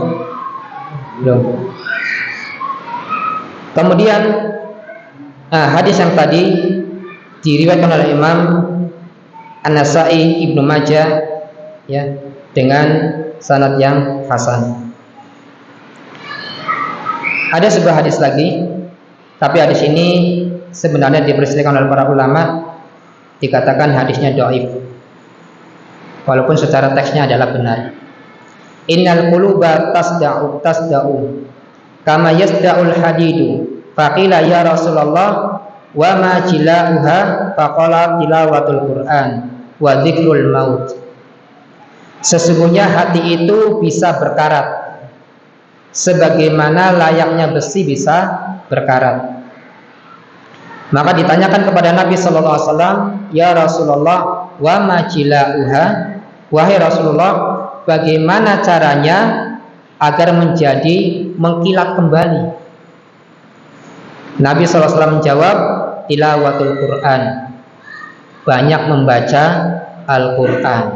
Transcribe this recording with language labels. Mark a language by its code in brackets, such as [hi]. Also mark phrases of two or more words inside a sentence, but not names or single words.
[id] Belum. Kemudian hadis yang tadi diriwayatkan oleh Imam An-Nasa'i, Ibnu Majah, ya, dengan sanad yang hasan. Ada sebuah hadis lagi, tapi hadis ini sebenarnya diperselisihkan oleh para ulama, dikatakan hadisnya dhaif, walaupun secara teksnya adalah benar. [ar] إن القلوب تصدأ كما يصدأ الحديد. فقيل يا رسول الله وما جلاؤها? فقال تلاوة القرآن وذكر الموت. [id] Sesungguhnya hati itu bisa berkarat sebagaimana layaknya besi bisa berkarat. Maka ditanyakan kepada Nabi [ar] صلى الله عليه وسلم, يا رسول الله وما جلاؤها? [id] Wahai Rasulullah, bagaimana caranya agar menjadi mengkilat kembali? Nabi [ar] صلى الله عليه وسلم [id] menjawab, [ar] تلاوة القرآن, [id] banyak membaca Al-Quran.